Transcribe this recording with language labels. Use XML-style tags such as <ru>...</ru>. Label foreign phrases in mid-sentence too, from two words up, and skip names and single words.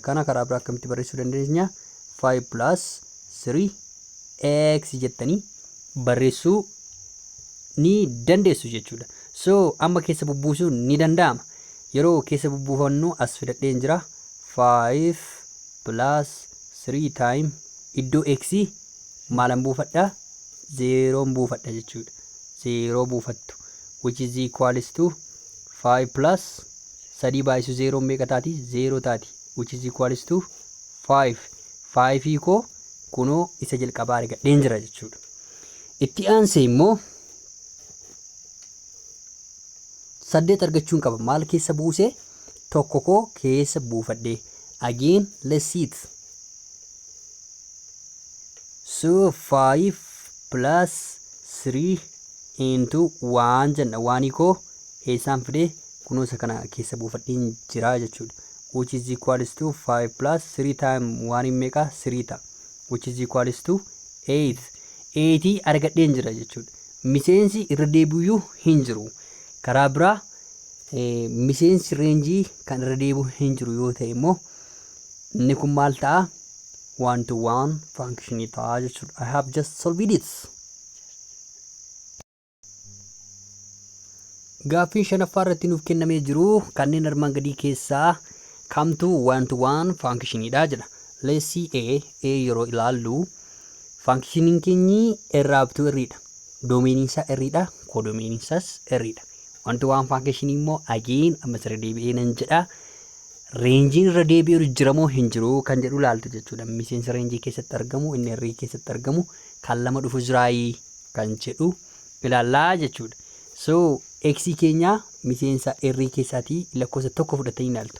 <om>Kana karaa biraa akkamitti barreessuu dandeenya? 5 plus 3 x jettanii barreessuu ni dandeessu jechuudha. So amma keessa bubbuusuun ni danda'ama. Yeroo keessa bubbuufannu as fidadheen jira 5 plus 3 time iddoo x maalan buufadha? 0 buufadha jechuudha. 0 buufattu</om> <en>which is equals to</en> <om>5 plus 3 baay'isu 0 meeqa taati?</om> <en>0 taati which is equals to 5.</en> <om>5 koo kunoo isa jalqabaa argadheen jira jechuudha. Itti aansee immoo 8 argachuun qaba. Maal keessa buuse? Tokko koo keessa buufadhee.</om> <en>Again let's see it. So 5 plus 3 into 1 jenna.</en> <om>1 koo eessaan fidee kunoo isa kana keessa buufadheen jira jechuudha.</om> <en>Which is equals to 5 plus 3 time 1 meeqa?</en> <om>3 ta'a.</om> <en>Which is equals to 8.</en> <om>8 argadheen jira jechuudha. Miseensi irra deebi'uu hin jiru. Karaa biraa miseensi reenjii kan irra deebi'u hin jiru yoo ta'e immoo inni kun maal ta'a?</om> <en>One to one function</en> <om>ta'a jechuudha.</om> <en>I have just solved it.</en> <om>Gaaffii shanaffaa irratti nuuf kennamee jiru kanneen armaan gadii keessaa kamtu</om> <en>one to one function</en> <om>dha jedha.</om> <en>Let's see</en> <om>A yeroo ilaallu functioning keenyi irraabtuu irriidha. Domain isaa irriidha. Codomain isaas irriidha.</om> <en>One to one function</en> <om>immoo again ammas irra deebi'ee nan jedha. Reenjiin irra deebi'u jira moo hin jiru kan jedhu ilaaltu jechuudha. Miseensa reenjii keessatti argamu inni irrii keessatti argamu kan lama dhufu jiraayii kan jedhu ilaallaa jechuudha. So x keenya miseensa irrii keessaatii lakkoofsa tokko fudhatanii ilaaltu.</om>